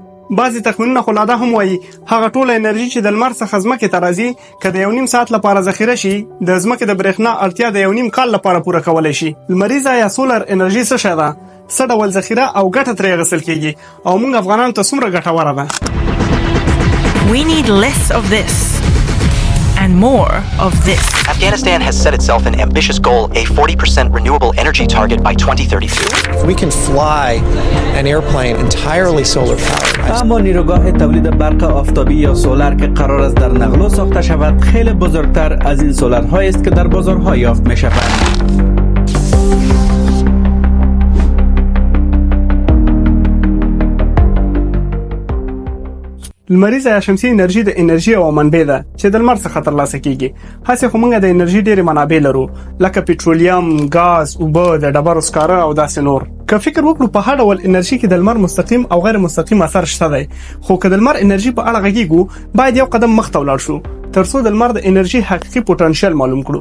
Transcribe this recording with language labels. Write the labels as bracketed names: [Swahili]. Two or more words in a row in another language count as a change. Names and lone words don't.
[Pashto] بعضې تخمینونه خو لا دا هم وایي هغه ټوله انرژي چې د لمر څخه ځمکې ته راځي که د 1.5 ساعت لپاره ذخیره شي د ځمکې د بریښنا اړتیا د 1.5 کال لپاره پوره کولی شي. لمریزه یا سولر انرژي څه شی ده؟ څه ډول ذخیره او ګټه ترې اخیستل کیږي او موږ افغانانو ته څومره ګټوره ده؟ [English] We need less of this and more of this. Afghanistan has set itself an ambitious goal, a 40% renewable energy target by 2032. We can fly an airplane entirely solar powered. [Persian] اما نیروگاه تولید برق آفتابی یا سولر که قرار است در نقلو ساخته شود خیلی بزرگتر از این سولرهایی است که در بازارها یافت می‌شوند. [Pashto] لمریزه یا شمسي انرژي د انرژي او منبع ده چې د لمر څخه ترلاسه کیږي. هڅه خو موږ د انرژي ډېرې منابع لرو لکه پټرولیم، غاز، اوبه، د ډبرو سکاره او داسې نور. که فکر وکړو په هر ډول انرژي کې د لمر مستقیم او غیر مستقیم اثر شته دی، خو که د لمر انرژي په اړه غږیږو باید یو قدم مخته ولاړ شو ترڅو د لمر د انرژي حقيقي پوتنشل معلوم کړو.